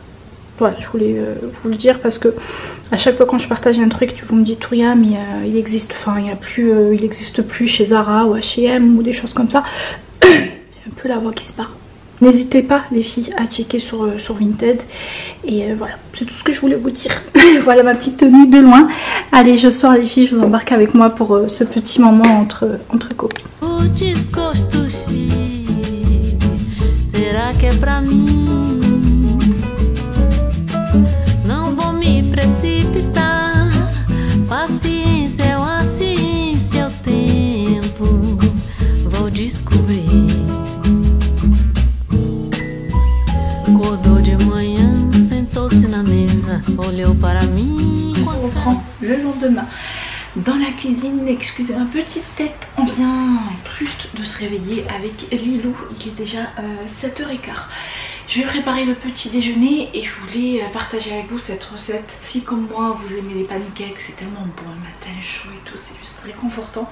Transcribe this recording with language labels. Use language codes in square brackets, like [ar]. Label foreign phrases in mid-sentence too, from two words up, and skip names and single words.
[fr] Voilà, je voulais vous le dire parce que à chaque fois quand je partage un truc, vous me dites Touria, mais il existe, enfin il y a plus, il existe plus chez Zara ou H&M ou des choses comme ça. J'ai un peu la voix qui se part. N'hésitez pas les filles à checker sur Vinted. Et voilà, c'est tout ce que je voulais vous dire. Voilà ma petite tenue de loin. Allez, je sors les filles, je vous embarque avec moi pour ce petit moment entre copines. [pt] Será que é pra mim? Não vou me precipitar. Paciência é uma ciência, é o tempo. Vou descobrir. Acordou de manhã, sentou-se na mesa, olhou para mim. [fr] On reprend le lendemain dans la cuisine. Excusez ma petite tête, on vient tout juste de se réveiller avec Lilou. Il est déjà 7h15. Je vais préparer le petit déjeuner et je voulais partager avec vous cette recette. Si comme moi vous aimez les pancakes, c'est tellement bon le matin chaud et tout, c'est juste réconfortant.